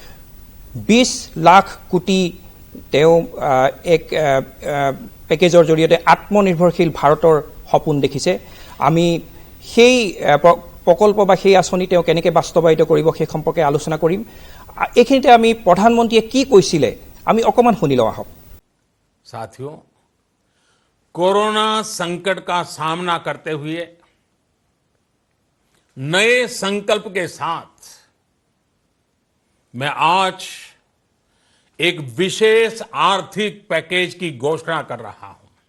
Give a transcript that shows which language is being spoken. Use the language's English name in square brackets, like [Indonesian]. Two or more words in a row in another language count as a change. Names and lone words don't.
[Assamese] 20 লাখ কোটি তেওঁ এক পেকেজৰ জৰিয়তে আত্মনিৰ্ভৰশীল ভাৰতৰ সপোন দেখিছে। আমি সেই প্ৰকল্প বা সেই আঁচনি তেওঁ কেনেকৈ বাস্তৱায়িত কৰিব সেই সম্পৰ্কে আলোচনা কৰিম। এইখিনিতে আমি প্ৰধানমন্ত্ৰীয়ে কি কৈছিলে আমি অকণমান শুনি লওঁ আহক। [Hindi] साथियों, कोरोना संकट का सामना करते हुए नए संकल्प के साथ मैं आज एक विशेष आर्थिक पैकेज की घोषणा कर रहा हूं।